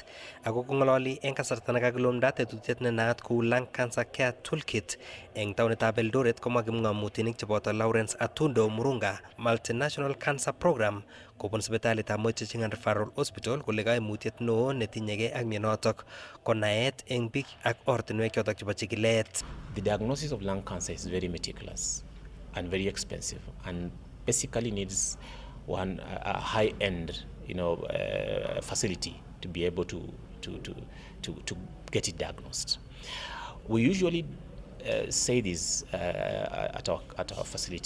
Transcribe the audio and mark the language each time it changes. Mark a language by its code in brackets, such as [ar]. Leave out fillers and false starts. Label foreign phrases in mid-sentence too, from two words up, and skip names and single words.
[kln] Ako kong'ololi en kasarta nekakilumda tetutiet ne naat kou [en] lung cancer care toolkit [kln] en taonitab Eldoret komwa kipng'omutinik cheboto Lawrence Atundo Murunga Multinational Cancer Program kobun sipitalitab Moi Teaching and Referral Hospital kole kaimutiet neo netinyegei ak mionotok ko naet en biik ak ortinwek chotok chebo chikilet. [en] The diagnosis of lung cancer is very meticulous and very expensive, and basically needs a high-end, facility to be able to get it diagnosed. We usually say this at our facility.